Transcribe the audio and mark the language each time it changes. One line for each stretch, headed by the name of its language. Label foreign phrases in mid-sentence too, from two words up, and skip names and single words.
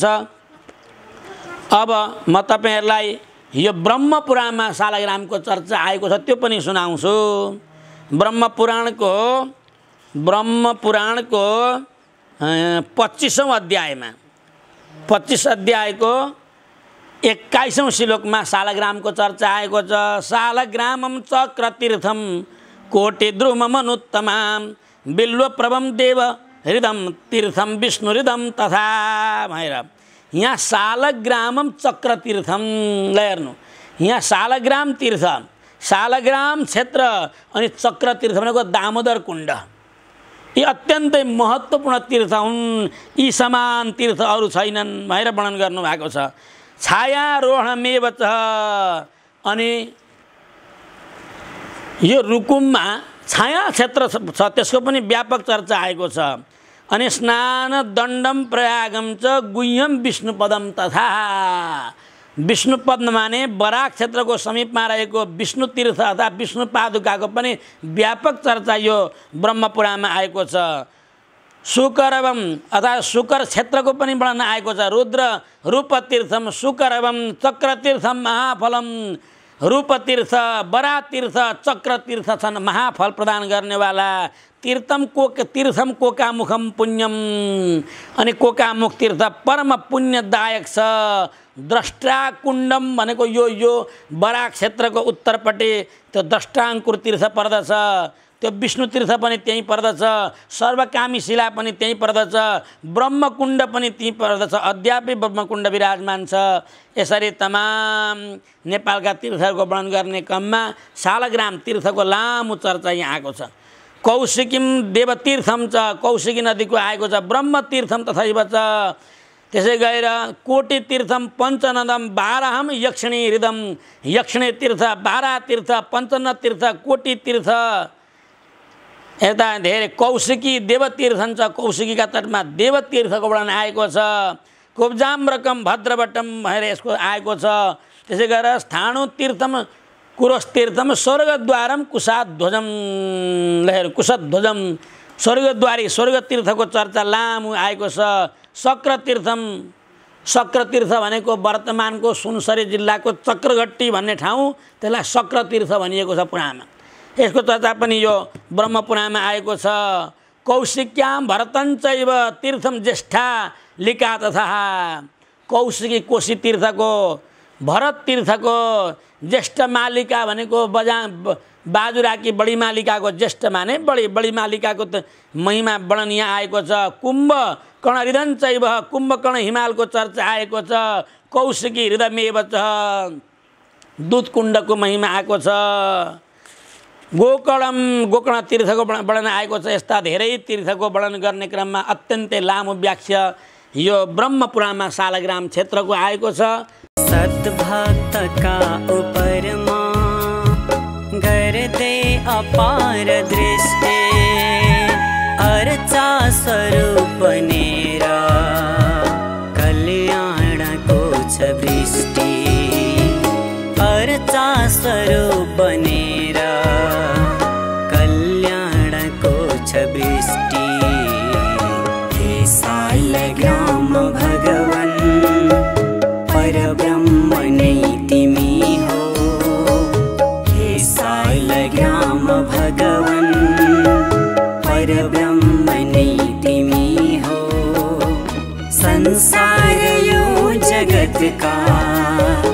Nepali: अब म तपाईहरुलाई यो ब्रह्म पुराणमा सालग्रामको चर्चा आएको छ त्यो पनि सुनाउँछु। ब्रह्म पुराणको 25औं अध्यायमा 25 अध्यायको 21औं श्लोकमा सालग्रामको चर्चा आएको छ।
Sanskrit: सालग्रामं चक्रतीर्थं कोटिद्रुममनुत्तमां बिल्वप्रभं देव हृदं तीर्थं विष्णु हृदं तथा
Nepali: भनेर यहाँ
Sanskrit: सालग्रामं चक्रतीर्थं हेर्नु।
Nepali: यहाँ सालग्राम तीर्थ, सालग्राम क्षेत्र अनि चक्रतीर्थ भनेको दामोदर कुण्ड, यी अत्यन्तै महत्त्वपूर्ण तीर्थ हुन्। यी समान तीर्थ अरू छैनन् भनेर वर्णन गर्नुभएको छ।
Sanskrit: छायारोहणमेव च,
Nepali: अनि यो रुकुममा छाया क्षेत्र छ त्यसको पनि व्यापक चर्चा आएको छ। अनि
Sanskrit: स्नान दण्डम प्रयागम च गुह्यम विष्णुपदम तथा,
Nepali: विष्णुपद माने बराक क्षेत्रको समीपमा रहेको विष्णु तीर्थ अथवा विष्णु पादुकाको पनि व्यापक चर्चा यो ब्रह्मपुराणमा आएको छ। शुकरवम अथवा शुकर क्षेत्रको पनि वर्णन आएको छ।
Sanskrit: रुद्र रूपतीर्थम शुकरवम चक्रतीर्थम महाफलम,
Nepali: रूपतीर्थ बरातीर्थ चक्रतीर्थ छन् महाफल प्रदान गर्नेवाला।
Sanskrit: तीर्थम कोकामुखम पुण्यम,
Nepali: अनि कोकामुख तीर्थ परम पुण्यदायक छ। द्रष्टा कुण्डम भनेको यो बराक क्षेत्रको उत्तरपट्टि त्यो द्रष्टाङ्कुर तीर्थ पर्दछ, त्यो विष्णु तीर्थ पनि त्यहीँ पर्दछ, सर्वकामी शिला पनि त्यहीँ पर्दछ, ब्रह्मकुण्ड पनि त्यहीँ पर्दछ, अद्यापि ब्रह्मकुण्ड विराजमान छ। यसरी तमाम नेपालका तीर्थहरूको वर्णन गर्ने क्रममा सालग्राम तीर्थको लामो चर्चा यहाँ आएको छ।
Sanskrit: कौशिकीम देवतीर्थम च,
Nepali: कौशिकी नदीको आएको छ।
Sanskrit: ब्रह्मतीर्थम तथैव च,
Nepali: त्यसै गएर
Sanskrit: कोटि तीर्थम पञ्चनदम बाराहम यक्षिणी हृदम,
Nepali: यक्षिणी तीर्थ, बारा तीर्थ, पञ्चन तीर्थ, कोटि तीर्थ, यता धेरै कौशिकी देवतीर्थम छ। कौशिकीका तटमा देवतीर्थको वर्णन आएको छ।
Sanskrit: कुब्जाम्रकम भद्रवटम
Nepali: भनेर यसको आएको छ। त्यसै गरेर
Sanskrit: स्थाणु तीर्थम कुरस्तीर्थम स्वर्गद्वारम कुशाध्वजम,
Nepali: कुशध्वजम स्वर्गद्वारी स्वर्गतीर्थको चर्चा लामो आएको छ। चक्रतीर्थम, चक्रतीर्थ भनेको वर्तमानको सुनसरी जिल्लाको चक्रघट्टी भन्ने ठाउँ, त्यसलाई चक्रतीर्थ भनिएको छ पुराणमा। यसको चर्चा पनि यो ब्रह्मपुराणमा आएको छ।
Sanskrit: कौशिक्याम भरतञ्चैव तीर्थम ज्येष्ठा लिका तथा,
Nepali: कौशिकी कोशी तीर्थको, भरत तीर्थको ज्येष्ठ मालिका भनेको बाजुराकी बडी मालिकाको ज्येष्ठ माने बडी मालिकाको महिमा वर्णन यहाँ आएको छ।
Sanskrit: कुम्भकर्ण हृदञ्चैव,
Nepali: कुम्भकर्ण हिमालको चर्चा आएको छ।
Sanskrit: कौशिकी हृदयमेव च,
Nepali: दुधकुण्डको महिमा आएको छ। गोकर्ण तीर्थको वर्णन आएको छ। यस्ता धेरै तीर्थको वर्णन गर्ने क्रममा अत्यन्तै लामो व्याख्या यो ब्रह्मपुराणमा सालग्राम क्षेत्रको आएको छ। सद्भक्तका उपरमा गर्दे अपार दृष्टि, अर्चा स्वरूप नेरा कल्याणको छ वृष्टि, अर्चा स्वरूप नेरा कल्याणको छ वृष्टि। हे सालग्राम भगवन् परब्रह्म नै तिमी हो, हे सालग्राम भगवन् परब्रह्म नै तिमी हो। संसार यो जगत का